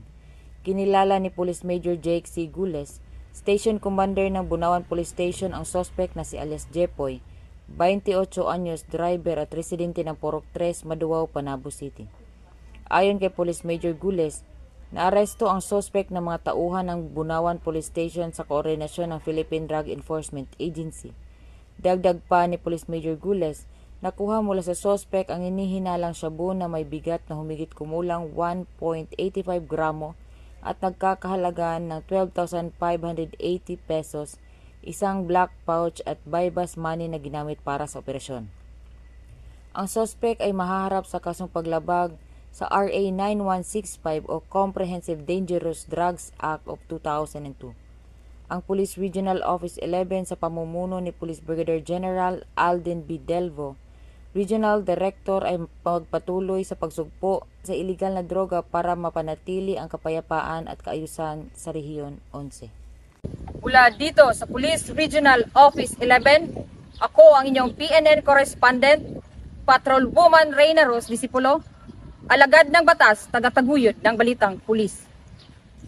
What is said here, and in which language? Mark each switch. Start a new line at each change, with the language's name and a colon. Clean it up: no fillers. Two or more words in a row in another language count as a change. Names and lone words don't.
Filipino: Kinilala ni Police Major Jake C. Gules, Station Commander ng Bunawan Police Station, ang suspect na si alias Jepoy, 28 anyos, driver at residente ng Purok 3, Maduao, Panabo City. Ayon kay Police Major Gules, naaresto ang suspect ng mga tauhan ng Bunawan Police Station sa koordinasyon ng Philippine Drug Enforcement Agency. Dagdag pa ni Police Major Gules, nakuha mula sa suspect ang inihinalang shabu na may bigat na humigit kumulang 1.85 gramo at nagkakahalaga ng 12,580 pesos, isang
English: black pouch
Filipino: at
English: bypass money
Filipino: na ginamit para sa operasyon. Ang suspect ay mahaharap sa kasong paglabag sa RA 9165 o Comprehensive Dangerous Drugs Act of 2002. Ang Police Regional Office 11 sa pamumuno ni Police Brigadier General Alden B. Delvo, Regional Director, ay magpatuloy sa pagsugpo sa iligal na droga para mapanatili ang kapayapaan at kaayusan sa Rehiyon 11. Mula dito sa Police Regional Office 11, ako ang inyong PNN Correspondent, Patrol Woman Reyna Rose Disipulo, alagad ng batas, tagataguyod ng balitang pulis.